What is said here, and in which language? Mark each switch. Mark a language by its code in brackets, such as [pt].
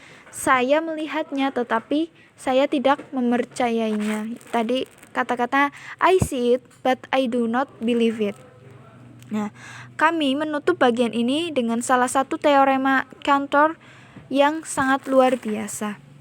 [id] Saya melihatnya tetapi saya tidak mempercayainya. Tadi kata-kata [en] I see it but I do not believe it. [id] Nah, kami menutup bagian ini dengan salah satu teorema Cantor yang sangat luar biasa.